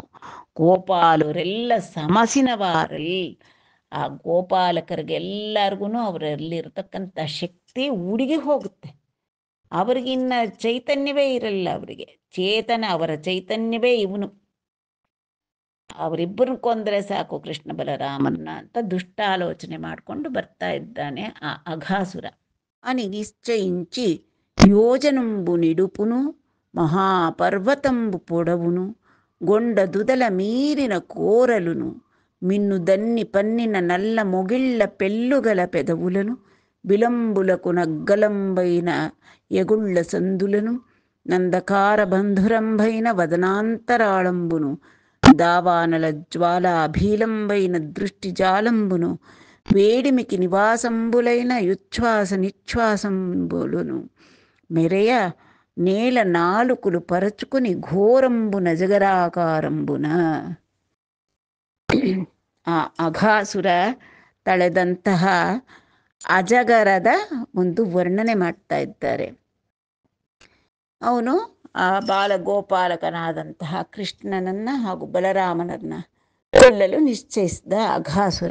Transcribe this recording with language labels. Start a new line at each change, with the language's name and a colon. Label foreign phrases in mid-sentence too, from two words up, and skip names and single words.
Kannada: ಗೋಪಾಲರೆಲ್ಲ ಸಮಸಿನವಾರಲ್ಲಿ, ಆ ಗೋಪಾಲಕರಿಗೆಲ್ಲರಿಗೂ ಅವರಲ್ಲಿರ್ತಕ್ಕಂಥ ಶಕ್ತಿ ಉಡುಗಿ ಹೋಗುತ್ತೆ. ಅವ್ರಿಗಿನ್ನ ಚೈತನ್ಯವೇ ಇರಲ್ಲ, ಅವರಿಗೆ ಅವರ ಚೈತನ್ಯವೇ ಇವನು. ಅವರಿಬ್ಬರನ್ನ ಕೊಂದರೆ ಸಾಕು ಕೃಷ್ಣ ಬಲರಾಮನ್ನ ಅಂತ ದುಷ್ಟಾಲೋಚನೆ ಮಾಡಿಕೊಂಡು ಬರ್ತಾ ಇದ್ದಾನೆ ಆ ಅಘಾಸುರ.
Telugu: అని నిశ్చయించి యోజనంబు నిడుపును మహాపర్వతంబు పొడవును గొండ దుదల మీరిన కోరలును మిన్ను దన్ని పన్నిన నల్ల మొగిళ్ళ పెళ్ళుగల పెదవులను విలంబులకు నగ్గలంబైన ఎగుళ్ళ సందులను నందకార బంధురంభైన వదనాంతరాళంబును దావానల జ్వాలాభీలంబైన దృష్టి జాలంబును వేడిమికి నివాసంబులైన యుచ్ఛ్వాస నిశ్వాసంబులను మెరయ నేల నాలుకలు పరచుకుని ఘోరంబున జగరాకారంబున.
Kannada: ಆ ಅಘಾಸುರ ತಳೆದಂತಹ ಅಜಗರದ ಒಂದು ವರ್ಣನೆ ಮಾಡ್ತಾ ಇದ್ದಾರೆ. ಅವನು ಆ ಬಾಲಗೋಪಾಲಕನಾದಂತಹ ಕೃಷ್ಣನನ್ನ ಹಾಗೂ ಬಲರಾಮನನ್ನ ಕೊಲ್ಲಲು ನಿಶ್ಚಯಿಸಿದ ಅಘಾಸುರ.